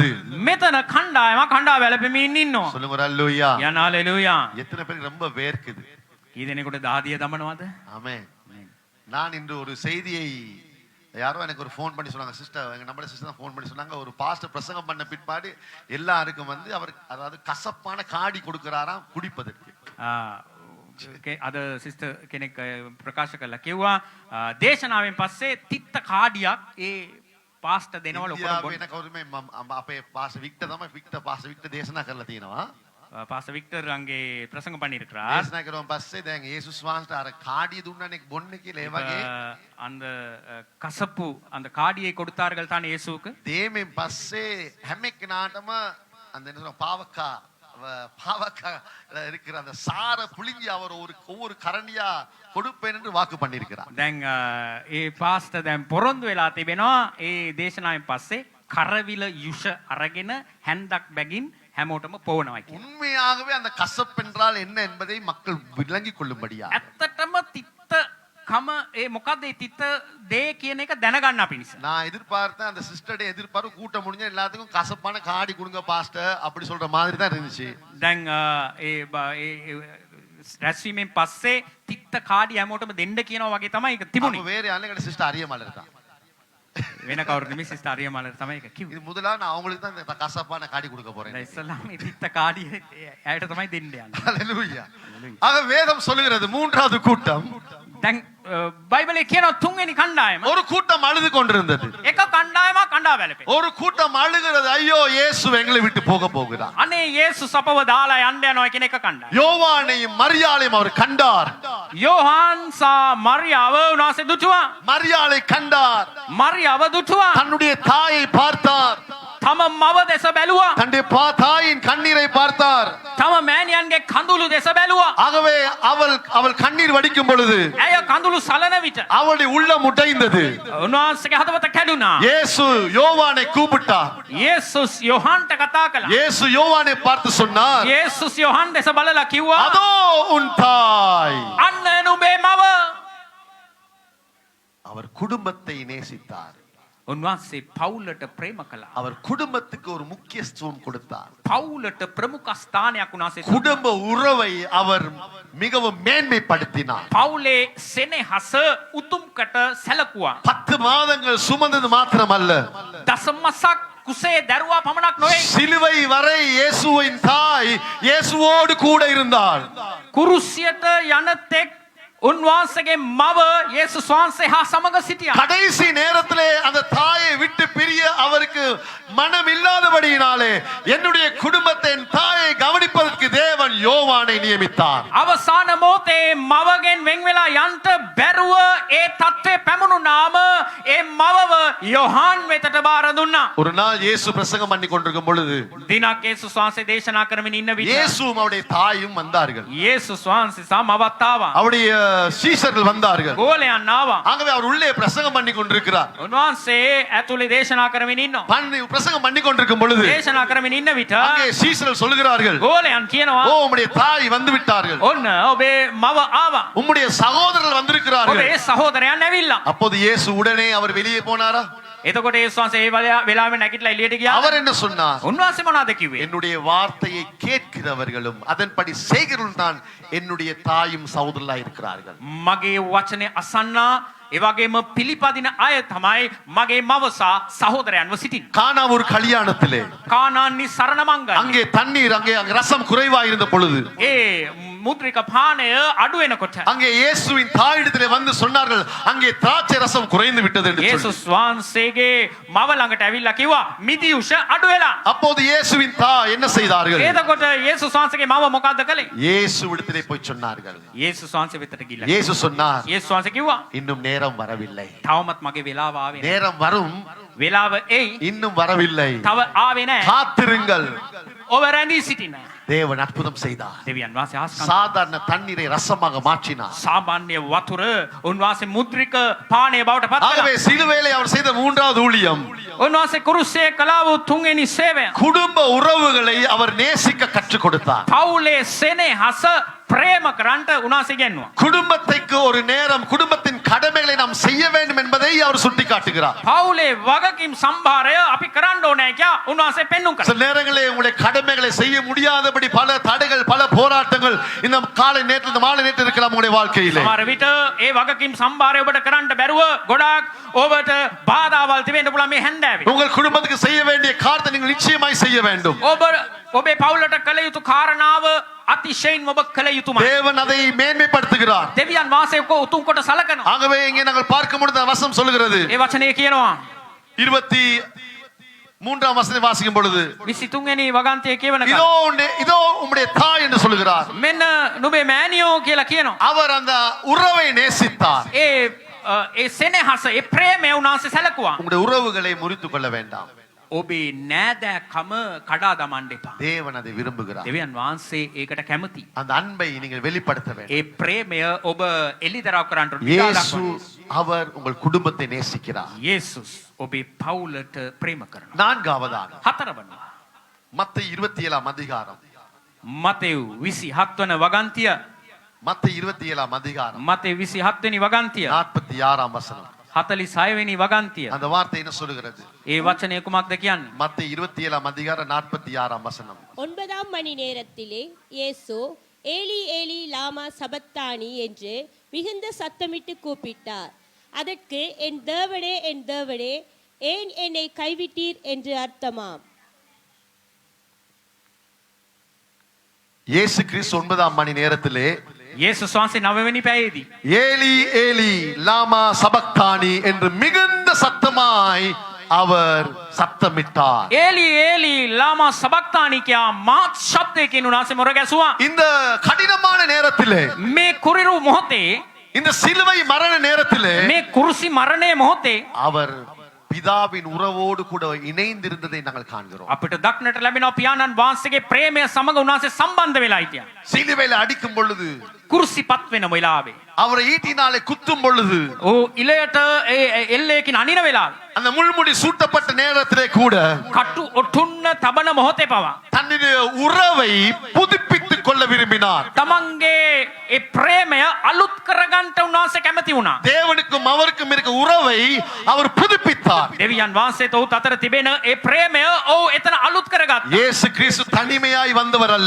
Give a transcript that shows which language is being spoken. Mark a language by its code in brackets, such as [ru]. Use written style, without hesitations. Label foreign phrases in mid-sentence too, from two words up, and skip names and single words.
[si] මෙතන කණ්ඩායම වැළපෙමින් ඉන්නවා. [ta] சொல்லுங்க அல்லேலூயா. [si] යන හalleluya. [ta] எத்தனை பேருக்கு ரொம்ப வேர்க்குது? [si] කී දෙනෙකුට දාදිය දමනවද? [ta] ஆமென். நான் இன்று ஒரு செய்தியை யாரோ எனக்கு ஒரு ஃபோன் பண்ணி சொன்னாங்க, சிஸ்டர், எங்க நம்ம சிஸ்டர் தான் ஃபோன் பண்ணி சொன்னாங்க, ஒரு பாஸ்டர் பிரசங்கம் பண்ண பிற்பாடு எல்லாருக்கும் வந்து அவர் அதாவது கசப்பான காடி கொடுக்கறாராம் குடிப்பதற்கு. [si] අද සිස්ටර් කෙනෙක් ප්‍රකාශ කළා කිව්වා දේශනාවෙන් පස්සේ තිත්ත කාඩියක් ඒ පාස්ටර් දෙනවල ඔක්කොම [ta] எனக்கு ஒருமே [si] අපේ පාස්ටර් වික්ටර් තමයි වික්ටර් පාස්ටර් වික්ටර් දේශනා කරලා තියෙනවා. [ta] பாஸ விக்டர் அங்கே பிரசங்க பண்ணியிருக்கிறார். [si] දේශනා කරුවන් පස්සේ දැන් යේසුස් වහන්සේට අර කාඩිය දුන්නනේ බොන්න කියලා ඒ වගේ [ta] அந்த கசப்பு அந்த காடியை கொடுத்தார்கள் தான் இயேசுவுக்கு. [si] දේමෙන් පස්සේ හැම එක්කෙනාටම [ta] அந்த என்ன சொல்ற பாவக்கா இருக்கிற அந்த சார புளிஞ்சி அவர் ஒவ்வொரு கரண்டியா கொடுப்பேன் என்று வாக்கு பண்ணியிருக்கிறார். [si] දැන් ඒ පාස්ට දැන් පොරොන්දු වෙලා තිබෙනවා ඒ දේශනාවෙන් පස්සේ කරවිල යුෂ අරගෙන හැන්දක් බැගින් හැමෝටම පොවනවා කියලා. [ta] உண்மையாகவே அந்த கசப்பு என்றால் என்ன என்பதை மக்கள் விளங்கிக் கொள்ளும்படியா [si] ඇත්තටම තිත්ත කම ඒ මොකද්ද ඒ තිත්ත දේ කියන එක දැනගන්න අපි නිසා. [ta] நான் எதிர்பார்த்தேன் அந்த சிஸ்டர்டே எதிர்பார்ப்பு கூட்டம் முடிஞ்ச எல்லாத்துக்கும் கசப்பான காடி கொடுங்க பாஸ்டர் அப்படி சொல்ற மாதிரி தான் இருந்துச்சு. [si] දැන් ඒ රැස්වීමෙන් පස්සේ තිත්ත කාඩි හැමෝටම දෙන්න කියනවා වගේ තමයි ඒක [ta] அப்ப [si] තිබුණේ. [ta] வேற யாரும் சிஸ்டர் அரியமால இருக்கான். [si] වෙන කවුරුත් නෙමෙයි සිස්ටර් අරියමාලට තමයි ඒක කිව්වේ. [ta] இது முதல்ல நான் அவங்களுக்கு தான் இந்த கசப்பான காடி கொடுக்க போறேன். [si] දැන් ඉස්සල්ලාම මේ තිත්ත කාඩිය ඇයට තමයි දෙන්න යන්නේ. [ta] ஹalleluya. ஆக வேதம் சொல்லுகிறது மூன்றாவது கூட்டம் [si] දැන් බයිබලයේ කියනවා තුන්වෙනි කණ්ඩායම [ta] ஒரு கூட்டம் அழுது கொண்டிருந்தது. [si] එක කණ්ඩායමක් කණ්ඩා වැළපේ. [ta] ஒரு கூட்டம் அழுகிறது ஐயோ இயேசு எங்களை விட்டு போக போகிறார். [si] අනේ යේසුස් අපව දාලා යන්න යනවා කියන එක කණ්ඩායම. [ta] யோவானையும் மரியாளையும் அவர் கண்டார். [si] යෝහාන් සහ මරියාව උන්වහන්සේ දුටුවා. [ta] மரியாளை கண்டார். [si] මරියාව දුටුවා. [ta] தன்னுடைய தாயை பார்த்தார். [si] තම මව දෙස බැලුවා. [ta] தன்னுடைய தாயின் கண்ணீரை பார்த்தார். [si] තම මෑණියන්ගේ කඳුළු දෙස බැලුවා. [ta] ஆகவே அவள் கண்ணீர் வடிக்கும் பொழுது [si] ඇය කඳුළු සලන විට [ta] அவளுடைய உள்ளம் உடைந்தது. [si] උන්වහන්සේගේ හදවත කැඩුනා. [ta] இயேசு யோவானை கூப்பிட்டார். [si] යේසුස් යෝහන්ට කතා කළා. [ta] இயேசு யோவானை பார்த்து சொன்னார், [si] යේසුස් යෝහන් දෙස බලලා කිව්වා [ta] அதோ உன் தாய். [si] අන්න නුඹේ මව. [ta] அவர் குடும்பத்தை நேசித்தார். [si] උන්වහන්සේ පවුලට ප්‍රේම කළා. [ta] அவர் குடும்பத்துக்கு ஒரு முக்கியத்துவம் கொடுத்தார். [si] පවුලට ප්‍රමුඛ ස්ථානයක් උන්වහන්සේ දුන්නා. [ta] குடும்ப உறவை அவர் மிகவும் மேன்மைப்படுத்தினார். [si] පවුලේ සෙනෙහස උතුම්කට සැලකුවා. [ta] 10 மாதங்கள் சுமந்தது மாத்திரமல்ல, [si] දසමසක් කුසේ දරුවා පමණක් නොවේ. [ta] சிலுவை வரை இயேசுவின் தாய் இயேசுவோடு கூட இருந்தாள். [si] කුරුසියට යන තෙක් උන්වහන්සේගේ මව යේසුස් වහන්සේ හා සමග සිටියා. [ta] கடைசி நேரத்திலே அந்த தாயை விட்டு பிரிய அவருக்கு மனம் இல்லாதபடியினாலே என்னுடைய குடும்பத்தை என் தாயை கவனிப்பதற்கு தேவன் யோவானை நியமித்தார். [si] අවසාන මොහොතේ මවගෙන් වෙන් වෙලා යන්ට බැරුව ඒ තත්ත්වය පැමුණුනාම ඒ මවව යොහාන් වෙතට බාර දුන්නා. [ta] ஒரு நாள் இயேசு பிரசங்கம் பண்ணி கொண்டிருக்கும் பொழுது [si] දිනක් යේසුස් වහන්සේ දේශනා කරමින් ඉන්න විට [ta] இயேசுவும் அவருடைய தாயும் வந்தார்கள். [si] යේසුස් වහන්සේ සහ මවත් ආවා. [ta] அவருடைய சீஷர்கள் வந்தார்கள். [si] ගෝලයන් ආවා. [ta] ஆகவே அவர் உள்ளே பிரசங்கம் பண்ணி கொண்டிருக்கிறார். [si] උන්වහන්සේ ඇතුලේ දේශනා කරමින් ඉන්නවා. [ta] பிரசங்கம் பண்ணி கொண்டிருக்கும் பொழுது [si] දේශනා කරමින් ඉන්න විට [ta] அங்கே சீஷர்கள் சொல்லுகிறார்கள், [si] ගෝලයන් කියනවා [ta] ஓ உம்முடைய தாய் வந்து விட்டார்கள், [si] ඔන්න ඔබේ මව ආවා. [ta] உம்முடைய சகோதரர்கள் வந்திருக்கிறார்கள். [si] ඔබේ සහෝදරයන් ඇවිල්ලා. [ta] அப்போது இயேசு உடனே அவர் வெளியே போனாரா? [si] එතකොට යේසුස් වහන්සේ ඒ වෙලාවෙ නැගිටලා එළියට ගියා. [ta] அவர் என்ன சொன்னார்? [si] උන්වහන්සේ මොනවද කිව්වේ? [ta] என்னுடைய வார்த்தையை கேட்கிறவர்களும் அதன்படி செய்கிறவர்களும் தான் என்னுடைய தாயும் சகோதரர்களாய் இருக்கிறார்கள். [si] මගේ වචනේ අසන්නා ඒ වගේම පිළිපදින අය තමයි මගේ මව සහ සහෝදරයන්ව සිටින්නේ. [ta] கானா ஒரு கல்யாணத்திலே [si] කානාන්නි සරණ මංගල. [ta] அங்கே தண்ணீர் அங்கே ரசம் குறைவா இருந்த பொழுது [si] ඒ මුද්‍රික පානය අඩු වෙනකොට [ta] அங்கே இயேசுவின் தாயிடத்திலே வந்து சொன்னார்கள், அங்கே திராட்சை ரசம் குறைந்து விட்டது என்று சொல்லி. [si] යේසුස් වහන්සේගේ මව ළඟට ඇවිල්ලා කිව්වා මිදියුෂ අඩු වෙලා. [ta] அப்போது இயேசுவின் தாய் என்ன செய்தார்கள்? [si] එතකොට යේසුස් වහන්සේගේ මව මොකද්ද කළේ? [ta] இயேசுவிடத்திலே போய் சொன்னார்கள். [si] යේසුස් වහන්සේ වෙතට ගිහිල්ලා [ta] இயேசு சொன்னார், [si] යේසුස් වහන්සේ කිව්වා [ta] இன்னும் நேரம் வரவில்லை. [si] තවමත් මගේ වෙලාව ආවේ නැහැ. [ta] நேரம் வரும், [si] වෙලාව එයි [ta] இன்னும் வரவில்லை. [si] තව ආවේ නැහැ. [ta] காத்திருங்கள். [si] ඔබ රැඳී සිටින්න. [ta] தேவன் அற்புதம் செய்தார். [si] දෙවියන් වහන්සේ ආස්කම් [ta] சாதாரண தண்ணீரை ரசமாக மாற்றினார். [si] සාමාන්‍ය වතුර උන්වහන්සේ මුද්‍රික පානය බවට පත් [ta] ஆகவே [si] කළා. [ta] சிலுவையிலே அவர் செய்த மூன்றாவது ஊழியம், [si] උන්වහන්සේ කුරුස්සේ කළා වූ තුන්වෙනි සේවය [ta] குடும்ப உறவுகளை அவர் நேசிக்க கற்றுக் கொடுத்தார். [si] පවුලේ සෙනෙහස ප්‍රේම කරන්ට උන්වහන්සේ ඉගෙනුවා. [ta] குடும்பத்துக்கு ஒரு நேரம் குடும்பத்தின் கடமைகளை நாம் செய்ய வேண்டும் என்பதை அவர் சுட்டிக்காட்டுகிறார். [si] පවුලේ වගකීම් සම්භාරය අපි කරන්න ඕනේ කියලා උන්වහන්සේ පෙන්눔 කළා. [ta] சில நேரங்களில் உங்களுடைய கடமைகளை செய்ய முடியாதபடி பல தடைகள் பல போராட்டங்கள் இந்த காலை நேரத்தில் இந்த மாலை நேரத்தில் இருக்கலாம் உங்களுடைய வாழ்க்கையிலே. [si] සමහර විට ඒ වගකීම් සම්භාරය ඔබට කරන්න බැරුව ගොඩාක් ඔබට බාධාවල් තිබෙන්න පුළුවන් මේ හැන්දෑවේ. [ta] உங்கள் குடும்பத்துக்கு செய்ய வேண்டிய காரியத்தை நீங்கள் நிச்சயமாய் செய்ய வேண்டும். [si] ඔබේ පවුලට කළ යුතු කාරණාව අතිශයින් ඔබ කළ යුතුමයි. [ta] தேவன் அதை மேன்மைப்படுத்துகிறார். [si] දෙවියන් වාසය උතුම් කොට සලකනවා. [ta] ஆகவே இங்கே நாங்கள் பார்க்க முடிந்த வசனம் சொல்லுகிறது, [si] ඒ වචනේ කියනවා [ta] மூன்றாம் வசனம் வாசிக்கும் பொழுது [si] 23 වෙනි වගන්තිය කියවන [ta] இதோ இதோ உம்முடைய தாய் என்று சொல்லுகிறார். [si] මෙන්න නුඹේ මෑණියෝ කියලා කියනවා. [ta] அவர் அந்த உறவை நேசித்தார். [si] ඒ සෙනෙහස ඒ ප්‍රේමය උන්වහන්සේ සැලකුවා. [ta] உங்களுடைய உறவுகளை முறித்துக் கொள்ள வேண்டாம். [si] ඔබේ නෑදෑකම කඩා දමන්න එපා. [ta] தேவன் அதை விரும்புகிறார். [si] දෙවියන් වහන්සේ ඒකට කැමති. [ta] அந்த அன்பை நீங்கள் வெளிப்படுத்த வேண்டும். [si] ඒ ප්‍රේමය ඔබ එළිදරව් කරන්න ඕනේ. [ta] இயேசு அவர் உங்கள் குடும்பத்தை நேசிக்கிறார். [si] යේසුස් ඔබේ පවුලට ප්‍රේම කරනවා. [ta] நான்காவதாக [si] හතරවන [ta] மத்தேயு 27 அதிகாரம். [si] මතෙව් 27 වන වගන්තිය. [ta] மத்தேயு 27 அதிகாரம் [si] මතෙව් 27 වෙනි වගන්තිය. [ta] 46 வசனம். [si] 46 වෙනි වගන්තිය. [ta] அந்த வார்த்தை என்ன சொல்லுகிறது? [si] ඒ වචනය කුමක්ද කියන්නේ? [ta] மத்தேயு 27 அதிகாரம் 46 வசனம். 9ஆம் மணி நேரத்திலே இயேசு [arc] אלי אלי למא שבקתני [ta] என்று மிகுந்த சத்தமிட்டு கூப்பிட்டார். அதற்கு என் தேவனே ஏன் என்னை கைவிட்டீர் என்று அர்த்தமாம். இயேசு கிறிஸ்து 9ஆம் மணி நேரத்திலே [si] යේසුස් වහන්සේ 9 වෙනි පැයේදී [arc] אלי אלי למא שבקתני [ta] என்று மிகுந்த சத்தமாய் அவர் சத்தமிட்டார். [arc] אלי אלי למא שבקתני [si] කියා මාත් ශබ්දයකින් උනාසේ මොර ගැසුවා. [ta] இந்த கடினமான நேரத்திலே, [si] මේ කුරිරු මොහොතේ [ta] இந்த சிலுவை மரண நேரத்திலே [si] මේ කුරුසි මරණයේ මොහොතේ [ta] அவர் பிதாவின் உறவோடு கூட இணைந்திருந்ததை நாங்கள் காண்கிறோம். [si] අපිට දක්නට ලැබෙනවා පියාණන් වහන්සේගේ ප්‍රේමය සමග උනාසේ සම්බන්ධ වෙලා හිටියා. [ta] சிலுவையில அடிக்கும் பொழுது, [si] කුරුසිපත් වෙන වෙලාවේ [ta] அவரை ஈட்டினாலே குத்தும் பொழுது, [si] ඕ ඉලයට එල්ලයකින් අනින වෙලාවේ [ta] அந்த முள்முடி சூட்டப்பட்ட நேரத்திலே கூட [si] කටු ඔටුන්න තබන මොහොතේ පවා [ta] தன்னுடைய உறவை புதுப்பித்துக் கொள்ள விரும்பினார். [si] තමන්ගේ ඒ ප්‍රේමය අලුත් කරගන්න උන්වහන්සේ කැමති වුණා. [ta] தேவனுக்கும் அவருக்கும் இருக்க உறவை அவர் புதுப்பித்தார். [si] දෙවියන් වහන්සේට ඔහුත් අතර තිබෙන ඒ ප්‍රේමය ඔහු එතන අලුත් කරගත්තා. [ta] இயேசு கிறிஸ்து தனிமையாய் வந்தவர் அல்ல.